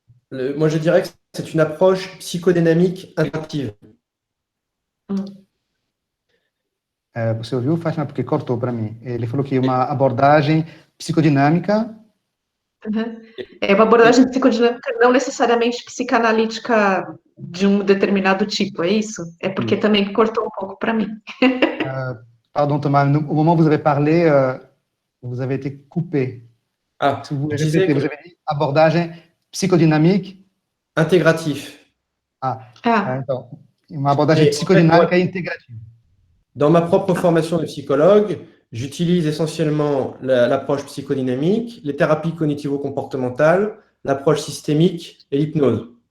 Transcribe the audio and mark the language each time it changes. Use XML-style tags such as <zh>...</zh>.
<fr>Moi, je dirais que c'est une approche psychodynamique intégrative.</fr> <pt>Você ouviu, Fátima? Porque cortou para mim. Ele falou que é uma abordagem psicodinâmica. É uma abordagem psicodinâmica não necessariamente psicanalítica de um determinado tipo, é isso? É porque também cortou um pouco para mim.</pt> <fr>Pardon, Thomas, au moment où vous avez parlé, vous avez été coupé. Si vous avez dit</fr> <pt>abordagem psicodinâmica</pt> <fr>intégratif.</fr> <pt>Então, uma abordagem psicodinâmica e integrativa.</pt> <fr>Dans ma propre formation de psychologue, j'utilise essentiellement l'approche psychodynamique, les thérapies cognitivo-comportementales, l'approche systémique et l'hypnose.</fr>